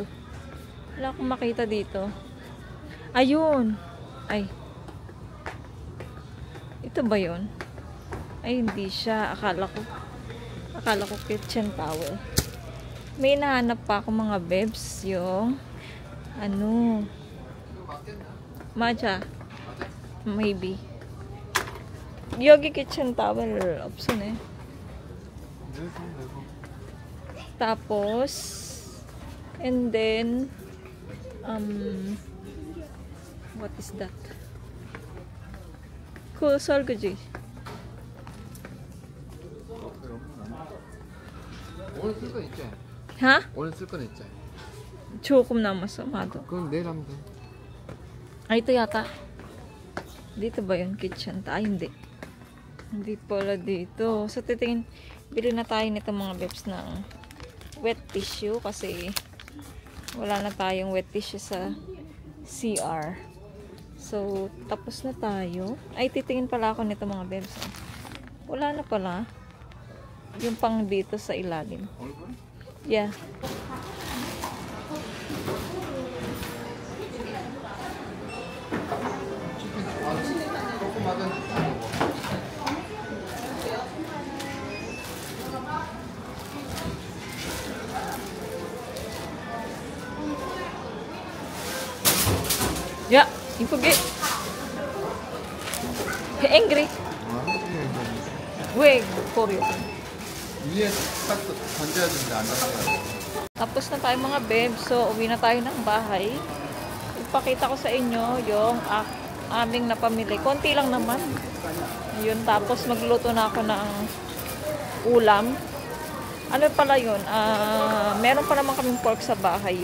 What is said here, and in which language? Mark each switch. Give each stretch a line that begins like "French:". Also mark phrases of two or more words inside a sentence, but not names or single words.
Filipino: Wala akong makita dito. Ayun! Ay. Ito ba yun? Ay, hindi siya. Akala ko
English: kitchen towel.
Filipino: May nahanap pa ako mga babes yung ano matcha maybe yogi
English: kitchen towel option
Filipino: eh.
English: Tapos and then what is that?
Korean: Cool 설거지. 오늘 쓸 건 있지? Ha? 오늘 쓸 건 있지? 조금 남았어, 마도. 그럼 내일 하면 돼.
Filipino: Ay, ito yata. Dito ba yung kitchen? Ay, hindi. Hindi pala dito. So, titingin, bili na tayo nito mga babes ng
English: wet tissue
Filipino: kasi wala na tayong
English: wet tissue
Filipino: sa CR. So, tapos na tayo. Ay, titingin pala ako nito mga bebs. Wala na pala. Yung pang dito sa ilalim.
Korean: 얼굴?
English: Yeah.
Korean: 조그마한
English: Yeah, you forget. Angry. Wait, for you.
Korean: 위에 딱 던져야 되는데 안 던져요.
Filipino: Tapos na tayo mga bebs. So, uwi na tayo ng bahay. Ipakita ko sa inyo yung aming napamili. Konti lang naman. Yun, tapos magluto na ako ng ulam. Ano pala yun? Meron pa naman kaming pork sa bahay.